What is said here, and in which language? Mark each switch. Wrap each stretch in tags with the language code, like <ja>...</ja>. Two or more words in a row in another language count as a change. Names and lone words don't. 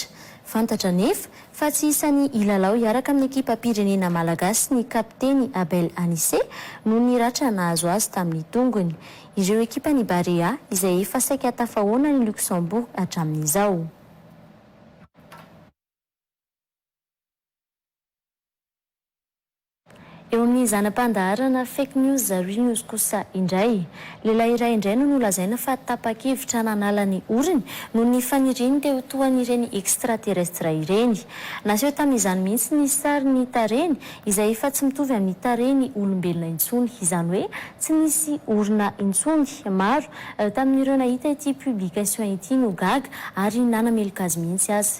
<mg>Fantatra nefa fa tsy isan'ny ilalao iaraka amin'ny ekipa pirenena malagasy ny kapteny Abel Anissé no niratra nahazo azy tamin'ny tongony. Ireo ekipa ny Barea izay efa saika tafahoana ny Luxembourg hatramin'izao. Eo amin'ny zanam-pandaharana</mg> <en>fake news real news</en> <mg>kosa indray, lehilahy iray indray no nolazaina fa tapa-kevitra nanala ny oriny no ny faniriny teo toan'ireny extraterrestre ireny. Naseho tamin'izany mihitsy ny sary ny tareny izay efa tsy mitovy amin'ny tareny olombelona intsony, izany hoe tsy misy orina intsony maro tamin'ireo nahita ity publication ity no gaga ary nanameloka azy mihitsy azy.</mg>